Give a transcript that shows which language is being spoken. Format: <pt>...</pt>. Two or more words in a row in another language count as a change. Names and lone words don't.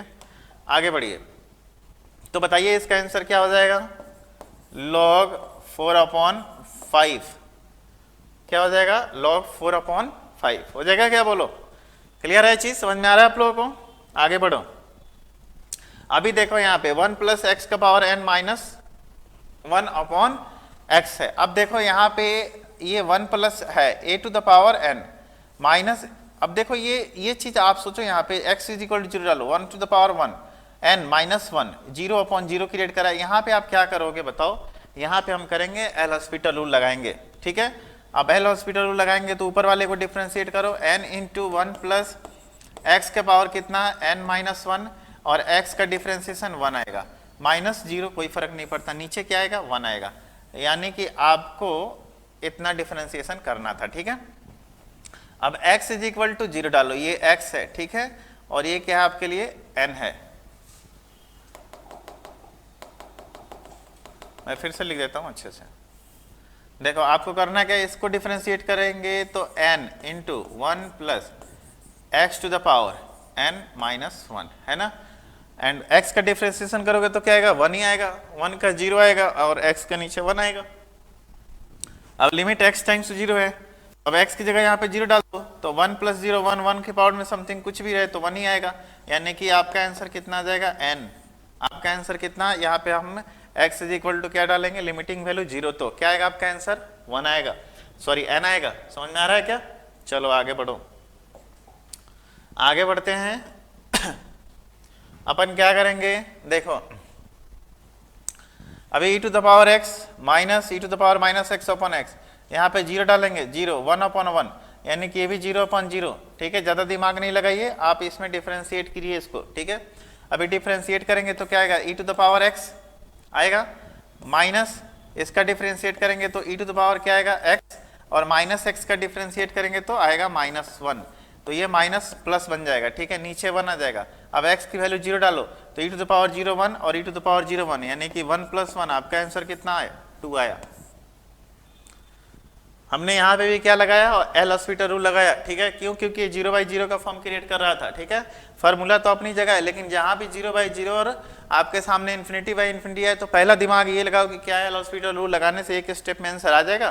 <hi>आगे बढ़िए, तो बताइए इसका आंसर क्या हो जाएगा, log 4/5 क्या हो जाएगा, log 4/5 हो जाएगा, क्या बोलो। क्लियर है, चीज समझ में आ रहा है आप लोगों को। आगे बढ़ो, अभी देखो यहाँ पे 1 + x का पावर n - 1/x है। अब देखो यहाँ पे ये 1 प्लस है a</hi> <en>to the power</en> <hi>n माइनस, अब देखो ये चीज आप सोचो, यहाँ पे x = 0 डालो, 1</hi> <en>to the power</en> <hi>1 n - 1 0/0 क्रिएट करा। यहाँ पे आप क्या करोगे बताओ, यहाँ पे हम करेंगे एल हॉस्पिटल रूल लगाएंगे, ठीक है। अब एल हॉस्पिटल रूल लगाएंगे तो ऊपर वाले को डिफ्रेंशिएट करो, n × 1 + x का पावर कितना, n - 1, और x का डिफ्रेंशिएशन 1 आएगा, -0 कोई फर्क नहीं पड़ता, नीचे क्या आएगा, 1 आएगा। यानी कि आपको इतना डिफरेंशिएशन करना था, ठीक है। अब x = 0 डालो, ये x है, ठीक है, और ये क्या है आपके लिए n है। मैं फिर से लिख देता हूं अच्छे से, देखो आपको करना क्या है, इसको डिफरेंशिएट करेंगे तो n × 1 + x</hi> <en>to the power</en> <hi>n - 1, है ना। एंड x का डिफरेंशिएशन करोगे तो क्या आएगा, 1 ही आएगा, 1 का 0 आएगा और x का नीचे 1 आएगा। अब लिमिट x</hi> <en>tends to</en> <hi>0 है, अब x की जगह यहाँ पे 0 डाल दो तो 1 + 0 1, 1 के पावर में समथिंग कुछ भी रहे तो 1 ही आएगा। यानी कि आपका आंसर कितना आ जाएगा, n। आपका आंसर कितना, यहाँ पे हम x = क्या डालेंगे,</hi> <en>limiting value</en> <hi>0, तो क्या आएगा आपका आंसर, 1 आएगा, सॉरी n आएगा। समझ में आ रहा है क्या। चलो आगे बढ़ो, आगे बढ़ते हैं। अपन क्या करेंगे, देखो अभी e</hi> <en>to the power</en> <hi>x - e</hi> <en>to the power</en> <hi>-x/x, यहाँ पे 0 डालेंगे, 0 1/1, यानी कि ये भी 0/0, ठीक है। ज़्यादा दिमाग नहीं लगाइए, आप इसमें डिफरेंशिएट कीजिए इसको, ठीक है। अभी डिफरेंशिएट करेंगे तो क्या आएगा, e</hi> <en>to the power</en> <hi>x आएगा, माइनस इसका डिफरेंशिएट करेंगे तो e</hi> <en>to the power</en> <hi>क्या आएगा, x, और -x का डिफरेंशिएट करेंगे तो आएगा -1, तो ये माइनस प्लस बन जाएगा, ठीक है, नीचे 1 आ जाएगा। अब x की वैल्यू 0 डालो तो e</hi> <en>to the power</en> <hi>0 1 और e</hi> <en>to the power</en> <hi>0 1, यानी कि 1 + 1, आपका आंसर कितना आया, 2 आया। हमने यहाँ पे भी क्या लगाया, एल हॉस्पिटल रूल लगाया, ठीक है। क्यों? क्योंकि 0/0 का फॉर्म क्रिएट कर रहा था, ठीक है। फार्मूला तो अपनी जगह है, लेकिन जहाँ भी 0/0 और आपके सामने इन्फिनिटी है, तो पहला दिमाग ये लगाओ कि क्या है, एल हॉस्पिटल रूल लगाने से एक स्टेप में आंसर आ जाएगा।</hi>